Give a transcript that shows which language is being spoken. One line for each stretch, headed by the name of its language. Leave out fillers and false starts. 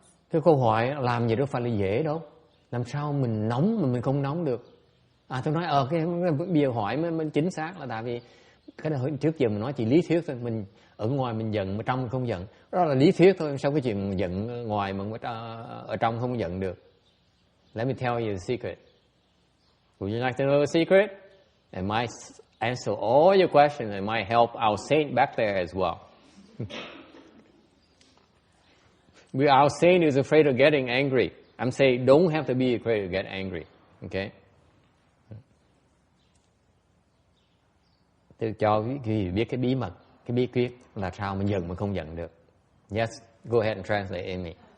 Vietnamese: Cái câu hỏi làm gì đâu phải là dễ đâu. Làm sao mình nóng mà mình không nóng được? Tôi nói cái bây giờ hỏi mới chính xác là tại vì cái đó trước giờ mình nói chỉ lý thuyết thôi, mình ở ngoài mình giận mà trong mình không giận, đó là lý thuyết thôi. Sao cái chuyện giận ngoài mà ở trong không giận được?
English: Let me tell you the secret. Would you like to know the secret? It might answer all your questions. It might help our saint back there as well. Our saint is afraid of getting angry. I'm saying don't have to be afraid to get angry. Okay?
Vietnamese: Tôi cho quý vị biết cái bí mật, cái bí quyết là sao mình giận mà không giận được.
English: Yes, go ahead and translate, Amy.